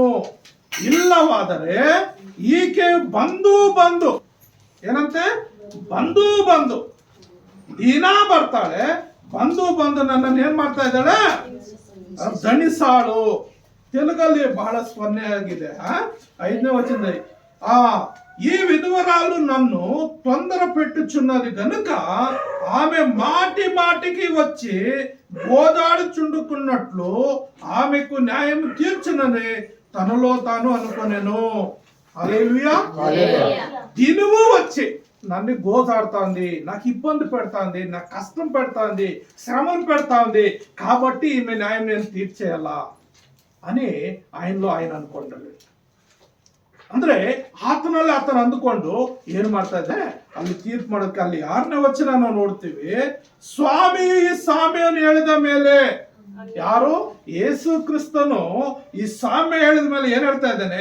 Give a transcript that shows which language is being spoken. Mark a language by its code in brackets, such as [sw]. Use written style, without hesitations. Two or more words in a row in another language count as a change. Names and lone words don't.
[kn] ಇಲ್ಲವಾದರೆ ಈಕೆ ಬಂದು ಏನಂತೆ, ಬಂದು ದಿನ ಬರ್ತಾಳೆ, ಬಂದು ನನ್ನನ್ನು ಏನ್ ಮಾಡ್ತಾ ಇದ್ದಾಳೆ? ದಣಿಸಾಳು. ತೆಲುಗಲ್ಲಿ ಬಹಳ ಸ್ಮರಣೆ ಆಗಿದೆ. 5ನೇ ವಚನದಲ್ಲಿ, [te] ఈ విధవరాలు నన్ను తొందర పెట్టుచున్నది గనుక ఆమె మాటికి వచ్చి గోదాడుచుండుకున్నట్లు ఆమెకు న్యాయం తీర్చునని తనలో తాను అనుకొనెను. హల్లెలూయా. దినము వచ్చి నన్ను గోదాడుతోంది, నాకు ఇబ్బంది పెడతాంది, నాకు కష్టం పెడతాంది, శ్రమను పెడతాంది, కాబట్టి ఈమె న్యాయం నేను తీర్చేయాలా అని ఆయనలో ఆయన అనుకుంటాడు. [kn] ಅಂದ್ರೆ ಆತನಲ್ಲಿ ಆತನ ಅಂದುಕೊಂಡು ಏನ್ ಮಾಡ್ತಾ ಇದೆ, ಅಲ್ಲಿ ತೀರ್ಪು ಮಾಡೋದಕ್ಕೆ ಅಲ್ಲಿ 6ನೇ ವಚನ ನಾವು ನೋಡ್ತೀವಿ. ಸ್ವಾಮಿ ಈ ಸಾಮ್ಯವನ್ನು ಹೇಳಿದ ಮೇಲೆ, ಯಾರು? ಯೇಸು ಕ್ರಿಸ್ತನು ಈ ಸಾಮ್ಯ ಹೇಳಿದ ಮೇಲೆ ಏನ್ ಹೇಳ್ತಾ ಇದ್ದಾನೆ?